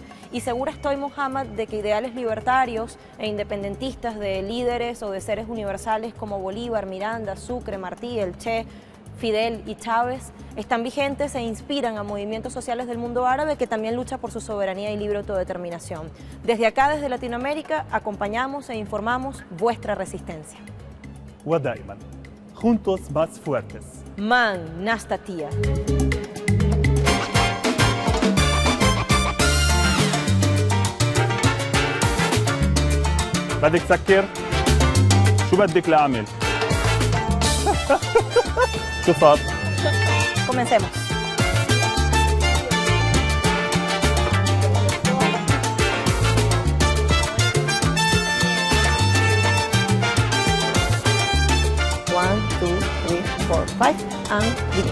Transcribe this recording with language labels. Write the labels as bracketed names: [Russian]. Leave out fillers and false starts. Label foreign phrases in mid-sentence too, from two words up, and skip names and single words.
[Spanish] Y segura estoy, Mohamed, de que ideales libertarios e independentistas de líderes o de seres universales como Bolívar, Miranda, Sucre, Martí, El Che, Fidel y Chávez están vigentes e inspiran a movimientos sociales del mundo árabe que también lucha por su soberanía y libre autodeterminación. Desde acá, desde Latinoamérica, acompañamos e informamos vuestra resistencia. ودائما juntos más fuertes. Man Nastatia. [Arabic] بدك تسكر؟ شو بدك لأعمل؟ شو صار؟ [Spanish] Comencemos. [English] One, two, three, four, five, and begin.